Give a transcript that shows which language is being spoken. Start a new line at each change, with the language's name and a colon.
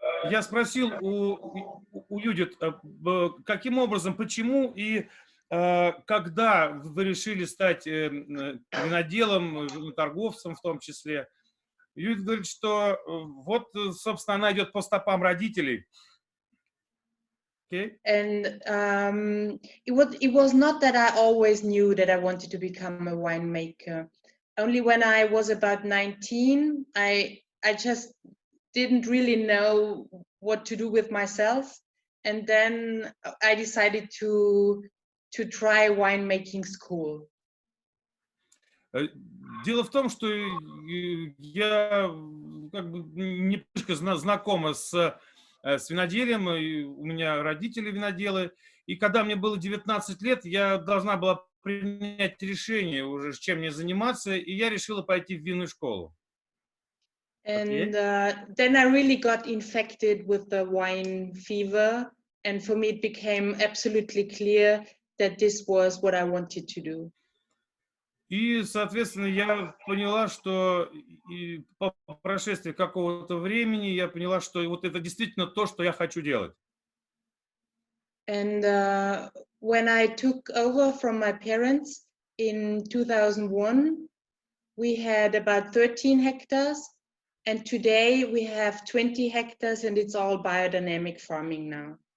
Russian: Я спросил у Юдит, каким образом, почему и когда вы решили стать виноделом, торговцем в том числе. Юдит говорит, что вот, собственно, она идет по стопам родителей.
English: Okay. And it was not that I always knew that I wanted to become a winemaker. Only when I was about 19, I just didn't really know what to do with myself, and then I decided to try winemaking school.
Russian: Дело в том, что я как бы немножко знакома с виноделием, у меня родители виноделы, и когда мне было 19 лет, я должна была принять решение уже, чем мне заниматься, и я решила пойти в винную школу.
English: And then I really got infected with the wine fever, and for me it became absolutely clear that this was what I wanted to do.
Russian: И, соответственно, я поняла, что по прошествии какого-то времени я поняла, что вот это действительно то, что я хочу делать.
English: And when I took over from my parents in 2001, we had about 13 hectares, and today we have 20 hectares, and it's all biodynamic farming now.